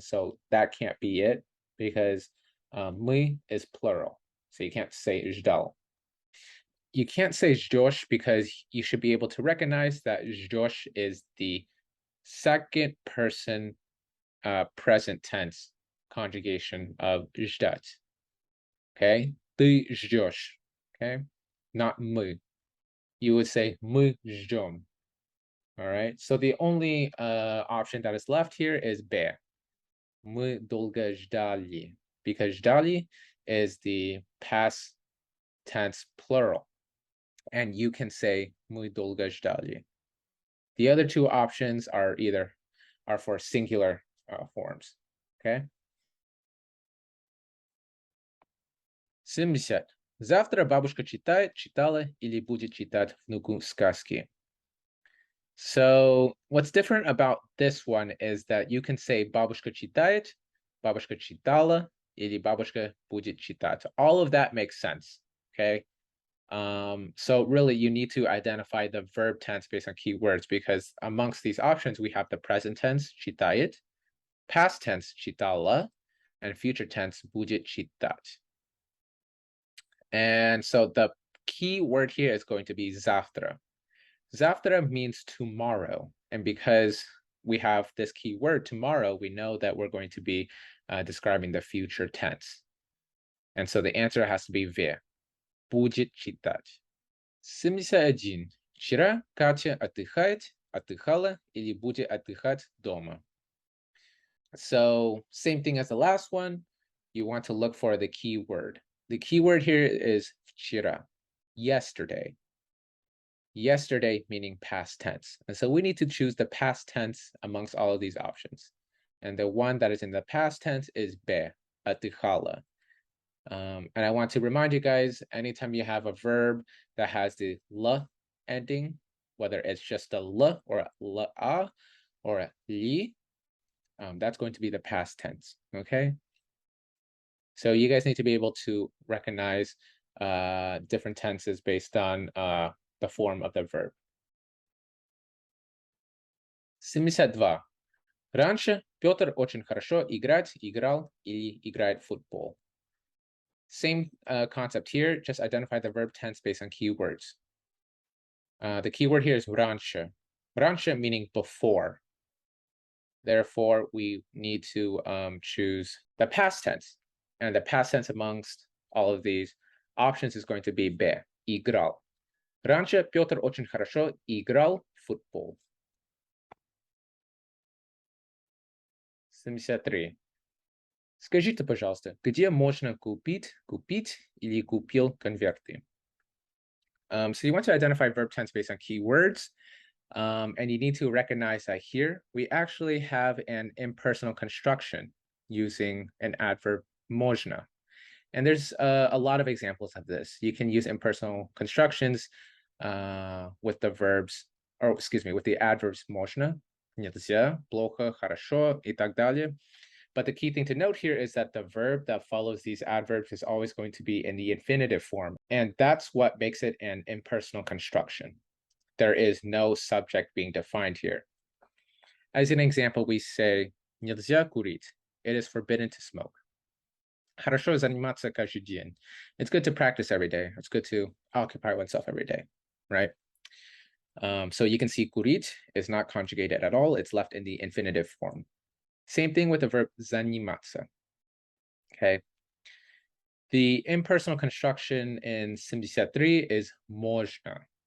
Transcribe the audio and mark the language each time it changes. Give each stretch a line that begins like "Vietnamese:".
English: So that can't be it because мы is plural. So you can't say ждал. You can't say ждешь because you should be able to recognize that ждешь is the second person present tense conjugation of ждать. Okay, ты ждешь. Okay, not мы. You would say
Russian: мы ждем.
English: All right, so the only option that is left here is Б.
Russian: Мы долго ждали,
English: because ждали is the past tense plural. And you can say
Russian: мы долго ждали.
English: The other two options are for singular forms. Okay. 70.
Russian: Завтра бабушка читала или будет читать внуку сказки.
English: So what's different about this one is that you can say
Russian: бабушка читает, бабушка читала, или бабушка будет читать.
English: All of that makes sense. Okay. So really you need to identify the verb tense based on keywords, because amongst these options we have the present tense читает, past tense читала, and future tense
Russian: будет читать.
English: And so the key word here is going to be завтра. Завтра means tomorrow, and because we have this key word tomorrow, we know that we're going to be describing the future tense. And so the answer has to be в.
Russian: Будет читать. 71. Вчера Катя отдыхала или будет отдыхать дома.
English: So same thing as the last one. You want to look for the key word. The key word here is вчера, yesterday. Yesterday meaning past tense. And so we need to choose the past tense amongst all of these options. And the one that is in the past tense is Б, отдыхала. And I want to remind you guys, anytime you have a verb that has the l ending, whether it's just a l or a la or a li, that's going to be the past tense, okay? So you guys need to be able to recognize different tenses based on the form of the verb. 72.
Russian: Раньше Петр очень хорошо играл или играет в футбол.
English: Same concept here, just identify the verb tense based on keywords. The keyword here is раньше. Раньше meaning before. Therefore, we need to choose the past tense. And the past tense amongst all of these options is going to be be, играл.
Russian: Раньше Петр очень хорошо играл в футбол.
English: 73.
Russian: Скажите, пожалуйста, где можно купить или купил конверты?
English: So you want to identify verb tense based on keywords, and you need to recognize that here we actually have an impersonal construction using an adverb можно. And there's a lot of examples of this. You can use impersonal constructions with the verbs, or excuse me, with the adverbs
Russian: можно, нельзя, плохо, хорошо, и так далее.
English: But the key thing to note here is that the verb that follows these adverbs is always going to be in the infinitive form. And that's what makes it an impersonal construction. There is no subject being defined here. As an example, we say,
Russian: нельзя курить.
English: It is forbidden to smoke.
Russian: Хорошо заниматься каждый день.
English: It's good to practice every day. It's good to occupy oneself every day, right? So you can see курить is not conjugated at all. It's left in the infinitive form. Same thing with the verb заниматься. Okay. The impersonal construction in 73 is можно.